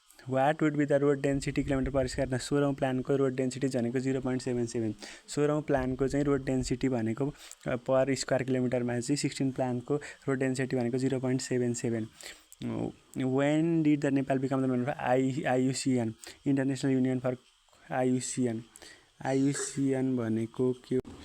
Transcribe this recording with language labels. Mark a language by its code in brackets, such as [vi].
[en] What would be the road density kilometre per square? [ne] 16औं प्लानको road density भनेको 0.77। 16औं प्लानको चाहिँ road density भनेको पर square किलोमिटरमा चाहिँ 16 प्लानको road density भनेको 0.77। [en] When did the Nepal become the member of IUCN? International union for [ne] IUCN भनेको के?